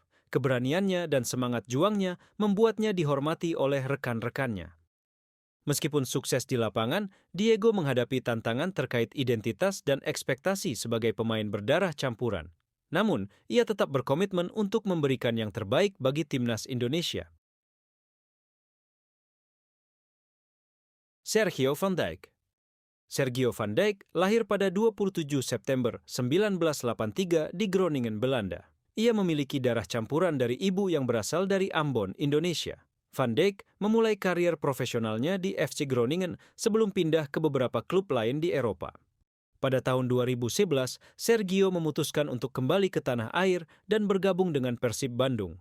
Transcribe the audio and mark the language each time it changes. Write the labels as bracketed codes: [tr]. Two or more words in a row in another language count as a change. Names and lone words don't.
[id] Keberaniannya dan semangat juangnya membuatnya dihormati oleh rekan-rekannya. Meskipun sukses di lapangan, Diego menghadapi tantangan terkait identitas dan ekspektasi sebagai pemain berdarah campuran. Namun, ia tetap berkomitmen untuk memberikan yang terbaik bagi timnas Indonesia. Sergio van Dijk. Sergio van Dijk lahir pada 27 September 1983 di Groningen, Belanda. Ia memiliki darah campuran dari ibu yang berasal dari Ambon, Indonesia. Van Dijk memulai karier profesionalnya di FC Groningen sebelum pindah ke beberapa klub lain di Eropa. Pada tahun 2011, Sergio memutuskan untuk kembali ke tanah air dan bergabung dengan Persib Bandung.